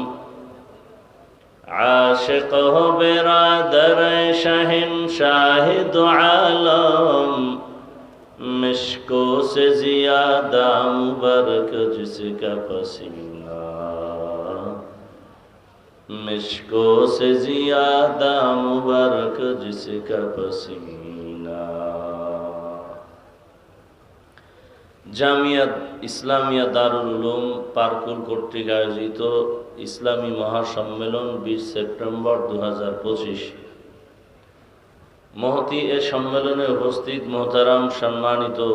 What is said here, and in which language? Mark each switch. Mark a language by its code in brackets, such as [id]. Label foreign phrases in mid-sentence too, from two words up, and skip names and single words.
[ur] عاشق ہو برادر شہنشاہ دو عالم مشکوں سے زیادہ مبارک جس کا پسینہ مشکوں سے زیادہ مبارک جس کا پسینہ [bn] জামিয়াত ইসলামিয়া দারুল উলুম পারকুল কর্তৃক আয়োজিত ইসলামী মহাসম্মেলন 20 সেপ্টেম্বর 2025 মহতি এ সম্মেলনে উপস্থিত মোহতারাম সম্মানিত